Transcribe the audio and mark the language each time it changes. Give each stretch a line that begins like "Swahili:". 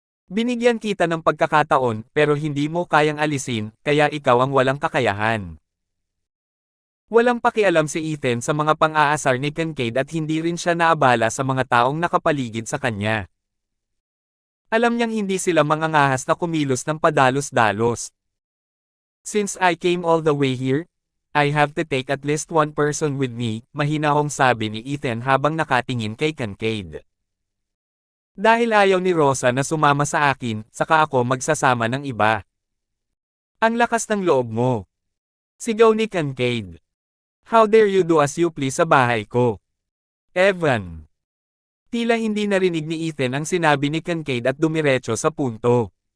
Filipino: Binigyan kita ng pagkakataon, pero hindi mo kayang alisin, kaya ikaw ang walang kakayahan. Walang pakialam si Ethan sa mga pang-aasar ni Kincaid at hindi rin siya naabala sa mga taong nakapaligid sa kanya. Alam niyang hindi sila mangangahas na kumilos ng padalos-dalos.
English: Since I came all the way here, I have to take at least one person with me,
Filipino: mahinahong sabi ni Ethan habang nakatingin kay Kincaid. Dahil ayaw ni Rosa na sumama sa akin, saka ako magsasama ng iba. Ang lakas ng loob mo. Sigaw ni Kincaid.
English: How dare you do as you please
Filipino: sa bahay ko?
English: Evan.
Filipino: Tila hindi narinig ni Ethan ang sinabi ni Kincaid at dumiretso sa punto.